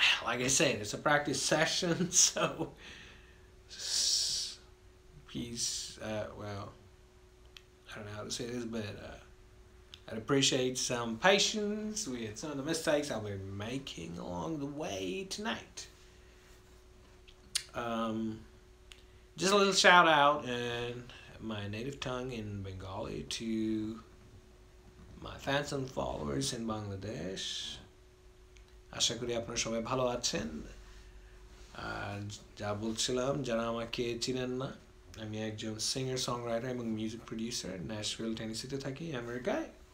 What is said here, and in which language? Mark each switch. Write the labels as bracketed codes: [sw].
[en] like I said, it's a practice session, so please, well, I don't know how to say this, but I'd appreciate some patience with some of the mistakes I'll be making along the way tonight. Just a little shout out in my native tongue in Bengali to my fans and followers in Bangladesh. [bn] আশা করি আপনারা সবাই ভালো আছেন আর যা বলছিলাম যারা আমাকে চিনেন না আমি একজন সিঙ্গার সংরাইটার এবং মিউজিক প্রোডিউসার ন্যাশভিল টেনেসিতে থাকি আমেরিকায়